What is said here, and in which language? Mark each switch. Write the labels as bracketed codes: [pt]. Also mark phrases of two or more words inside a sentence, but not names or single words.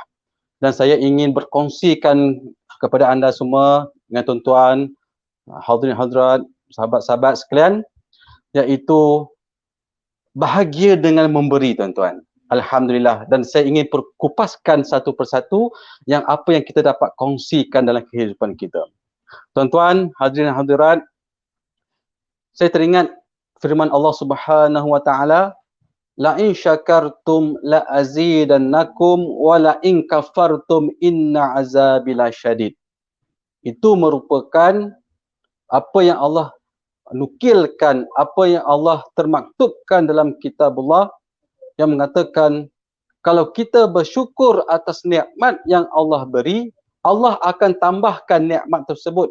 [ms] Dan saya ingin berkongsikan kepada anda semua dengan tuan-tuan, hadirin hadirat, sahabat-sahabat sekalian, iaitu bahagia dengan memberi tuan-tuan. Alhamdulillah. Dan saya ingin perkupaskan satu persatu yang apa yang kita dapat kongsikan dalam kehidupan kita. Tuan-tuan, hadirin hadirat, saya teringat firman Allah [ar] سبحانه وتعالى, لئن شكرتم لأزيدنكم ولئن كفرتم إن عذابي لشديد. [ms] Itu merupakan apa yang Allah nukilkan, apa yang Allah termaktubkan dalam kitabullah, yang mengatakan kalau kita bersyukur atas nikmat yang Allah beri, Allah akan tambahkan nikmat tersebut.